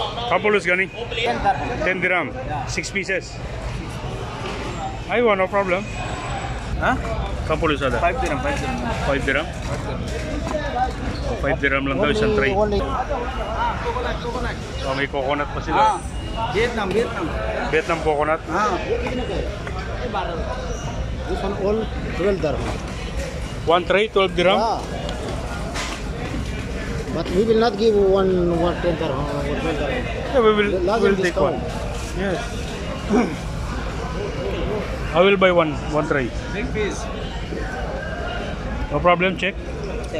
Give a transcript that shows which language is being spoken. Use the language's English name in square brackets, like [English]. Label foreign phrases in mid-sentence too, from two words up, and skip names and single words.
[English] Kapulos gani? 10 dirham. 6 pieces. Aywa, no problem. Ha? Kapulos ada? 5 dirham, 5 dirham. 5 dirham? [Filipino] 5 dirham lang daw isang tray. Oh, may coconut pa sila. [English] Vietnam. Vietnam coconut? This one all 12 dirham. One tray, 12 dirham? But we will not give one 10 dirham. Yeah, we'll take one. Yes. I will buy one tray. Big piece. No problem, check. Check.